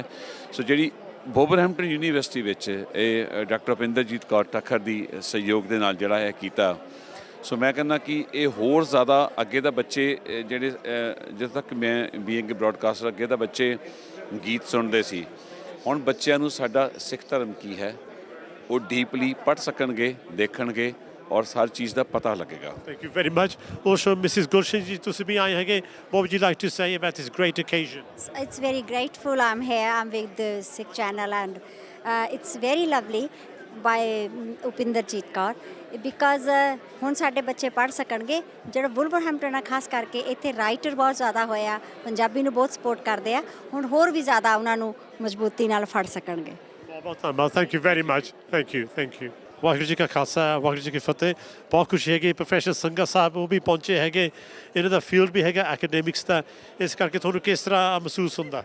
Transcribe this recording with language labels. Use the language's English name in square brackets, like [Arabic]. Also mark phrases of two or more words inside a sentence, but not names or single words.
[Punjabi] ਸੋ ਜਿਹੜੀ ਵੋਵਰਹੈਂਪਟਨ ਯੂਨੀਵਰਸਿਟੀ ਵਿੱਚ ਇਹ ਡਾਕਟਰ ਭੁਪਿੰਦਰਜੀਤ ਕੌਰ ਠੱਖਰ ਦੀ ਸਹਿਯੋਗ ਦੇ ਨਾਲ ਜਿਹੜਾ ਇਹ ਕੀਤਾ, ਸੋ ਮੈਂ ਕਹਿੰਦਾ ਕਿ ਇਹ ਹੋਰ ਜ਼ਿਆਦਾ ਅੱਗੇ ਦਾ ਬੱਚੇ ਜਿਹੜੇ ਜਿੱਥੇ ਤੱਕ ਮੈਂ [English] being broadcaster, [Punjabi] ਅੱਗੇ ਦਾ ਬੱਚੇ ਗੀਤ ਸੁਣਦੇ ਸੀ, ਹੁਣ ਬੱਚਿਆਂ ਨੂੰ ਸਾਡਾ ਸਿੱਖ ਧਰਮ ਕੀ ਹੈ ਉਹ ਡੀਪਲੀ ਪੜ੍ਹ ਸਕਣਗੇ, ਦੇਖਣਗੇ ਔਰ ਹਰ ਚੀਜ਼ ਦਾ ਪਤਾ ਲੱਗੇਗਾ। [English] Thank you very much. Also, Mrs. Gulshan ji, [Punjabi] ਤੁਸੀਂ ਵੀ ਆਏ ਹੈਗੇ, [English] what would you like to say about this great occasion? It's very grateful I'm here. I'm with the Sikh channel and it's very lovely by Upinderjeet Kaur because [Punjabi] ਹੁਣ ਸਾਡੇ ਬੱਚੇ ਪੜ੍ਹ ਸਕਣਗੇ। ਜਿਹੜਾ ਵੁਲਵਰਹੈਂਪਟਨ ਆ ਖਾਸ ਕਰਕੇ ਇੱਥੇ ਰਾਈਟਰ ਬਹੁਤ ਜ਼ਿਆਦਾ ਹੋਇਆ, ਪੰਜਾਬੀ ਨੂੰ ਬਹੁਤ ਸਪੋਰਟ ਕਰਦੇ ਆ, ਹੁਣ ਹੋਰ ਵੀ ਜ਼ਿਆਦਾ ਉਹਨਾਂ ਨੂੰ ਮਜ਼ਬੂਤੀ ਨਾਲ ਫੜ ਸਕਣਗੇ। ਬਹੁਤ ਬਹੁਤ ਧੰਨਵਾਦ। [English] thank you very much. thank you, thank you. [Punjabi] ਵਾਹਿਗੁਰੂ ਜੀ ਕਾ ਖਾਲਸਾ, ਵਾਹਿਗੁਰੂ ਜੀ ਕੀ ਫਤਿਹ। ਬਹੁਤ ਖੁਸ਼ੀ ਹੈਗੀ ਪ੍ਰੋਫੈਸਰ ਸੰਗਾ ਸਾਹਿਬ ਉਹ ਵੀ ਪਹੁੰਚੇ ਹੈਗੇ, ਇਹਨਾਂ ਦਾ ਫੀਲਡ ਵੀ ਹੈਗਾ ਐਕੈਡੈਮਿਕਸ ਦਾ, ਇਸ ਕਰਕੇ ਤੁਹਾਨੂੰ ਕਿਸ ਤਰ੍ਹਾਂ ਮਹਿਸੂਸ ਹੁੰਦਾ?